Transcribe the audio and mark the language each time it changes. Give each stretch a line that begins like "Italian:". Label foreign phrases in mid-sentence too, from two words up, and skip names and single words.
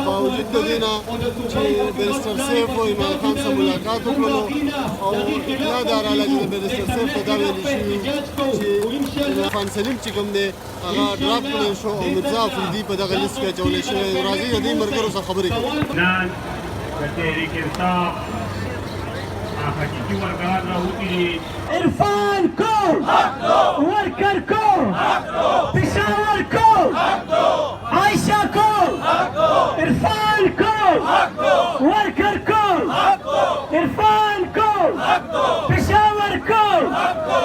Pashto: باوجود د دې نه چې بیرسټر سیف او عمران خان سره ملاقات وکړو او اطلاع دا راغله چې د بیرسټر سیف ته دا ویل شوي چې عرفان سلیم چې کوم دی هغه ډراپ کړی شو او مرزا افریدي په دغه لیست کې اچولی شوی. راځئ د دې ملګرو سره خبرې کوو. تحریک انصاف حقیقی ورکرات راوتی دی.
Urdu: عرفان کو حق دو، ورکر کو حق دو، پشاور کو حق دو، عائشہ کو حق دو، عرفان کو حق دو، ورکر کو حق دو، عرفان کو حق دو، پشاور کو حق دو.